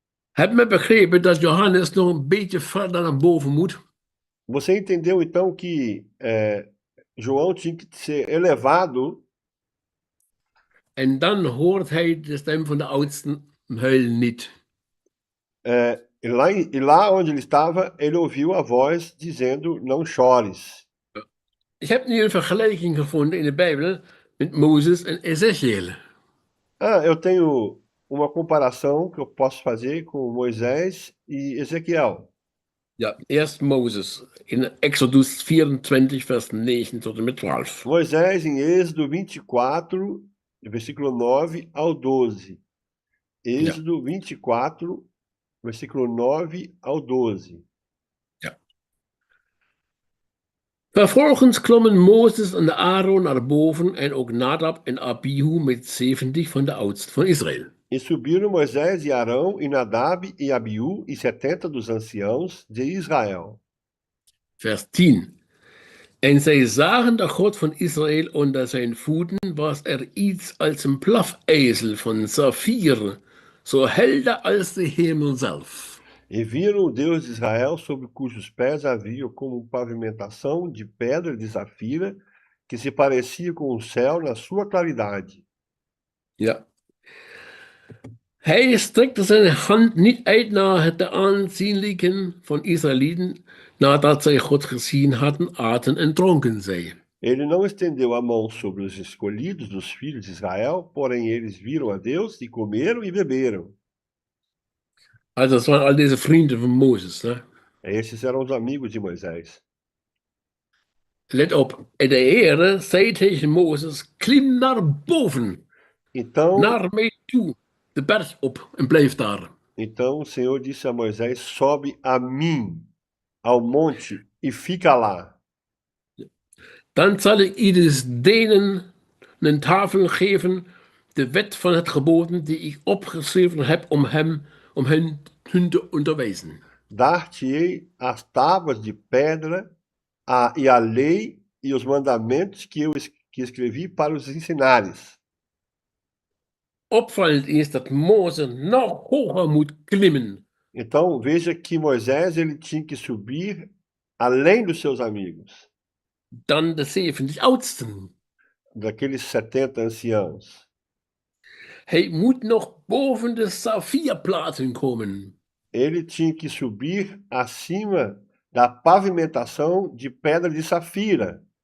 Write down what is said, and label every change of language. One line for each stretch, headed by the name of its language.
Dutch: Heb me begrepen dat Johannes nog een beetje verder naar boven moet?
Portuguese: Você entendeu então que João tinha que ser elevado
Dutch: En dan hoort hij de stem van de oudsten, huil niet.
Portuguese: e lá onde ele estava, ele ouviu a voz dizendo: Não chores.
Dutch: Ik heb nu een vergelijking gevonden in de Bijbel met Mozes en Ezekiel.
Portuguese: Eu tenho uma comparação que eu posso fazer com Moisés e Ezequiel.
Dutch: Ja, eerst Mozes in Exodus 24, vers 9 tot en met 12.
Portuguese: Moisés em Êxodo 24, versículo 9 ao 12. Êxodo 24, versículo 9 ao 12.
Dutch: Vervolgens klommen Mozes en Aaron naar boven en ook Nadab en Abihu met 70 van de oudsten van Israël.
Portuguese: E subiram Moisés e Arão, e Nadab e Abiú, e 70 dos anciãos de Israel.
Dutch: Vers 10. En zij zagen de God van Israël onder zijn voeten was iets als een plafijzel van saffier, zo helder als de hemel zelf.
Portuguese: E viram o Deus de Israel, sobre cujos pés havia como pavimentação de pedra de safira, que se parecia com o céu na sua claridade.
Dutch: Ja. Hij strekte zijn hand niet uit naar de aanzienlijken van Israëlieten, nadat zij God gezien hadden, aten en dronken zij.
Portuguese: Ele não estendeu a mão sobre os escolhidos dos filhos de Israel, porém eles viram a Deus e comeram e beberam.
Dutch: Also das waren all deze vrienden van Mozes. Ne?
Portuguese: Esses eram os amigos de Moisés.
Dutch: Let op, en de Heere zei tegen Mozes, klim naar boven,
Portuguese: Então,
Dutch: naar mij toe, de berg op en blijf daar.
Portuguese: então o Senhor disse a Moisés: sobe a mim, ao monte, e fica lá.
Dutch: Dan zal ik ieders denen een tafel geven, de wet van het geboden die ik opgeschreven heb om hun te onderwijzen.
Portuguese: Dar-te-ei as tábuas de pedra e a lei e os mandamentos que escrevi para os ensinares.
Dutch: Opvallend is dat Mozes nog hoger moet klimmen.
Portuguese: Então veja que Moisés ele tinha que subir além dos seus amigos,
Dutch: Dan de 70 oudsten.
Portuguese: daqueles 70 anciãos.
Dutch: Hij moet nog boven de saffierplaten komen.
Portuguese: Ele tinha que subir acima da pavimentação de pedra de safira.